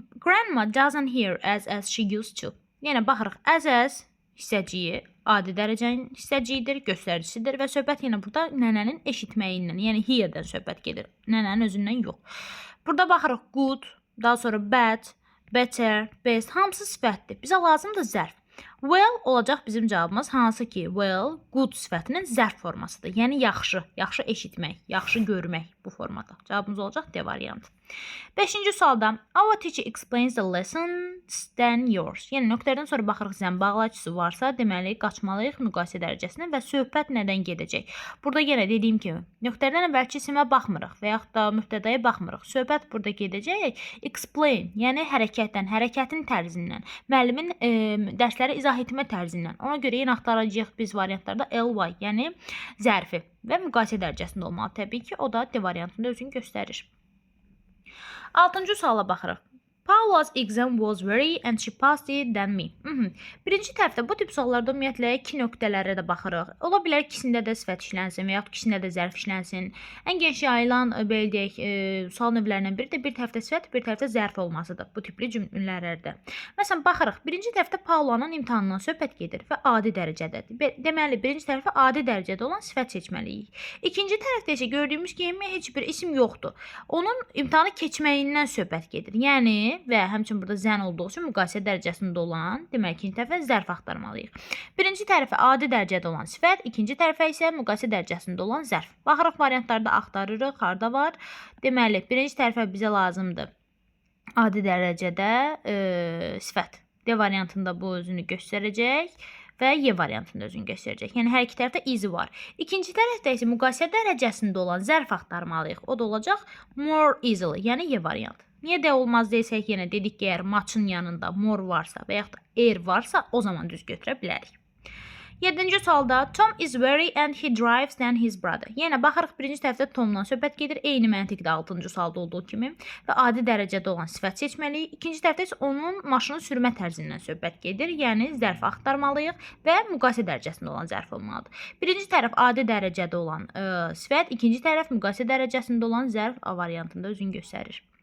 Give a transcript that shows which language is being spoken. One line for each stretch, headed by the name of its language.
English: Grandma doesn't hear as she used to.
Azerbaijani: Yəni baxırıq as hissəciyi adi dərəcənin hissəciyidir, göstəricisidir və söhbət yenə burada nənənin eşitməyindən, yəni hear-dən söhbət gedir. Nənənin özündən yox. Burada baxırıq good, daha sonra bad, better, best hamısı sifətdir. Bizə lazımdır zərf. Well olacaq bizim cavabımız, hansı ki well, good sifətinin zərf formasıdır. Yəni yaxşı, yaxşı eşitmək, yaxşı görmək bu formada. Cavabımız olacaq D variantı. Beşinci sualda
English: our teacher explains the lessons than yours.
Azerbaijani: Yəni nöqtədən sonra baxırıq zəm bağlayıcısı varsa, deməli qaçmalıyıq müqayisə dərəcəsinə və söhbət nədən gedəcək. Burada yenə dediyim kimi, nöqtədən əvvəlki isimə baxmırıq və yaxud da mübtədaya baxmırıq. Söhbət burada gedəcək explain, yəni hərəkətdən, hərəkətin tərzindən, müəllimin dərsləri izah etmə tərzindən. Ona görə yenə axtaracağıq biz variantlarda ly, yəni zərfi və müqayisə dərəcəsində olmalı. Təbii ki, o da D variantında özünü göstərir. Altıncı suala baxırıq.
English: Paula's exam was very and she passed it than me.
Azerbaijani: Birinci tərəfdə bu tip suallarda ümumiyyətlə iki nöqtələrə də baxırıq. Ola bilər ikisində də sifət işlənsin və yaxud ikisində də zərf işlənsin. Ən geniş yayılan belə deyək, sual növlərindən biri də bir tərəfdə sifət, bir tərəfdə zərf olmasıdır bu tipli cümlələrdə. Məsələn, baxırıq. Birinci tərəfdə Paulanın imtahanından söhbət gedir və adi dərəcədədir. Deməli, birinci tərəfə adi dərəcədə olan sifət seçməliyik. İkinci tərəfdə isə gördüyümüz kimi heç bir isim yoxdur. Onun imtahanı keçməyindən söhbət gedir. Yəni və həmçinin burada zən olduğu üçün müqayisə dərəcəsində olan, demək ikinci tərəfə zərf axtarmalıyıq. Birinci tərəfə adi dərəcədə olan sifət, ikinci tərəfə isə müqayisə dərəcəsində olan zərf. Baxırıq variantlarda axtarırıq, harda var. Deməli, birinci tərəfə bizə lazımdır adi dərəcədə sifət. D variantında bu özünü göstərəcək və Y variantında özünü göstərəcək. Yəni hər iki tərəfdə izi var. İkinci tərəfdə isə müqayisə dərəcəsində olan zərf axtarmalıyıq. O da olacaq more easily, yəni Y variantı. Niyə də olmaz desək, yenə dedik ki, əgər matchın yanında more varsa və yaxud da er varsa, o zaman düz götürə bilərik. 7-ci sualda
English: Tom is very and he drives than his brother.
Azerbaijani: Yəni baxırıq birinci tərəfdə Tomdan söhbət gedir, eyni məntiqdə 6-cı sualda olduğu kimi və adi dərəcədə olan sifət seçməliyik. İkinci tərəfdə isə onun maşını sürmə tərzindən söhbət gedir, yəni zərf axtarmalıyıq və müqayisə dərəcəsində olan zərf olmalıdır. Birinci tərəf adi dərəcədə olan sifət, ikinci tərəf müqayisə dərəcəsində olan zərf A variantında özünü göstərir.